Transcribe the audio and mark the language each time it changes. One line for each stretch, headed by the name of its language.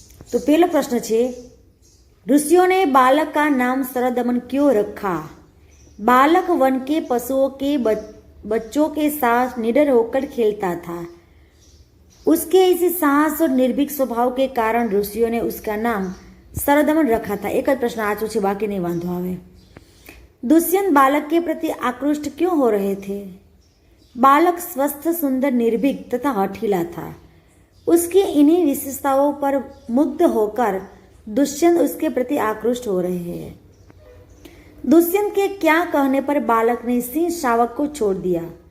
Gujarati: તો પહેલો પ્રશ્ન છે,
Hindi: ऋषियों ने बालक का नाम सरदमन क्यों रखा? बालक वन के पशुओं के बच्चों के साथ निडर होकर खेलता था. उसके इसी साहस और निर्भीक स्वभाव के कारण ऋषियों ने उसका नाम सरदमन रखा था.
Gujarati: एक જ પ્રશ્ન આચો છે, બાકી નહીં, વાંધો આવે.
Hindi: दुष्यंत बालक के प्रति आकृष्ट क्यों हो रहे थे? बालक स्वस्थ, सुंदर, निर्भीक तथा हठीला था. उसकी इन्हीं विशेषताओं पर मुग्ध होकर दुष्यंत उसके प्रति आकृष्ट हो रहे हैं. दुष्यंत के क्या कहने पर बालक ने सिंह शावक को छोड़ दिया?